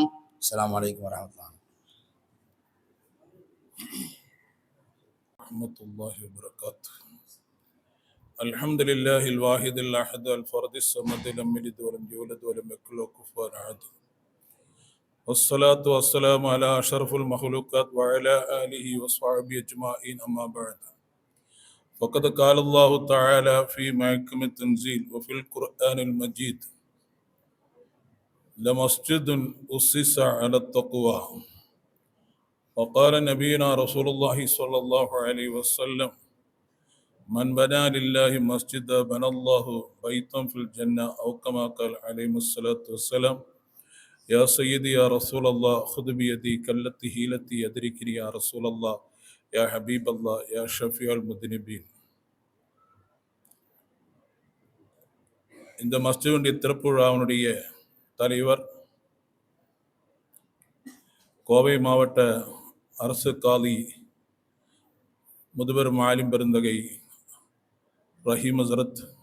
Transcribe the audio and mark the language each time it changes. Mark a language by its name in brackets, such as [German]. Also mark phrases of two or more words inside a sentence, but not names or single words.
[Arabic] السلام عليكم ورحمة الله வபரகாத்துஹு. الحمد لله الواحد الأحد الفرد الصمد لم يلد ولم يولد ولم يكن له كفوا أحد. والصلاة والسلام على أشرف المخلوقات وعلى آله وصحبه أجمعين أما بعد فقد قال الله تعالى في محكم التنزيل وفي القرآن المجيد لمسجد أسس على التقوى وقال نبينا رسول الله صلى الله عليه وسلم من بنى لله مسجدا بنى الله بيتا في الجنة أو كما قال عليه الصلاة والسلام يا سيدي يا رسول الله خذ بيدي كالتي هيلتي يدركني يا رسول الله يا حبيب الله يا شفيع المذنبين. [Tamil] இந்த மஸ்ஜிதுடைய திறப்பு விழாவினுடைய தலைவர் கோவை மாவட்ட அரசு காலி முதுபெரும் மாலிம் பெருந்தகை ரஹீம் ஹசரத்,